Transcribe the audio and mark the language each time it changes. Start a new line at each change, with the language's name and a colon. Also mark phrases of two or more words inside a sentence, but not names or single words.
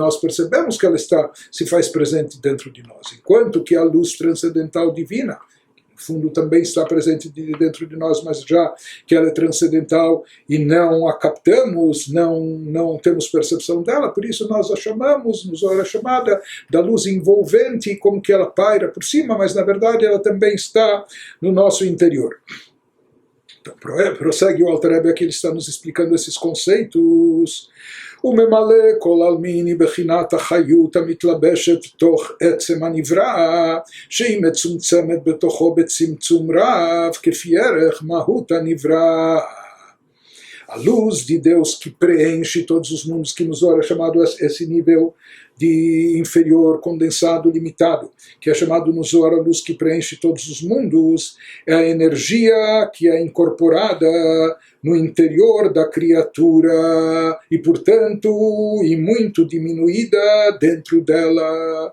Portuguese: nós, percebemos que ela se faz presente dentro de nós, enquanto que a luz transcendental divina, no fundo também está presente dentro de nós, mas já que ela é transcendental e não a captamos, não temos percepção dela, por isso nós a chamamos, nos é chamada da luz envolvente, como que ela paira por cima, mas na verdade ela também está no nosso interior. Então, prossegue o Alter Rebbe aqui, ele está nos explicando esses conceitos.
Hebrew: וממלא כל אלמין בחינת החיות המתלבשת תוך עצם הנברא, שהיא מצומצמת בתוכו בצמצום רב, כפי ערך מהות הנברא.
Portuguese: A luz de Deus que preenche todos os mundos, que nos é chamado esse nível de inferior, condensado, limitado, que é chamado no Zohar a luz que preenche todos os mundos, é a energia que é incorporada no interior da criatura e, portanto, e muito diminuída dentro dela.